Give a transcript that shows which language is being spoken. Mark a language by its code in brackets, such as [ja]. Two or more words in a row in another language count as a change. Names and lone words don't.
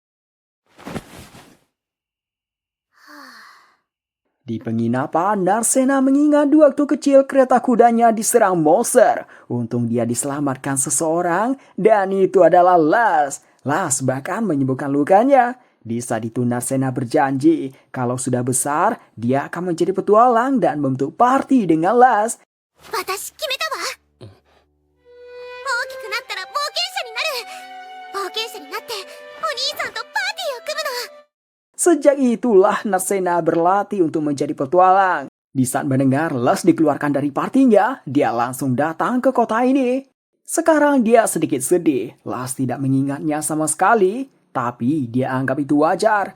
[id] Di penginapan, Narcena mengingat waktu kecil kereta kudanya diserang monster. Untung dia diselamatkan seseorang, dan itu adalah Las. Las bahkan menyembuhkan lukanya. Di saat itu Narcena berjanji, kalau sudah besar, dia akan menjadi petualang dan membentuk party dengan Las. [ja] 私決めたわ。大きくなったら冒険者になる。冒険者になってお兄さんとパーティーを組むの。 [id] Sejak itulah Narcena berlatih untuk menjadi petualang. Di saat mendengar Las dikeluarkan dari partinya, dia langsung datang ke kota ini. Sekarang dia sedikit sedih. Las tidak mengingatnya sama sekali, tapi dia anggap itu wajar.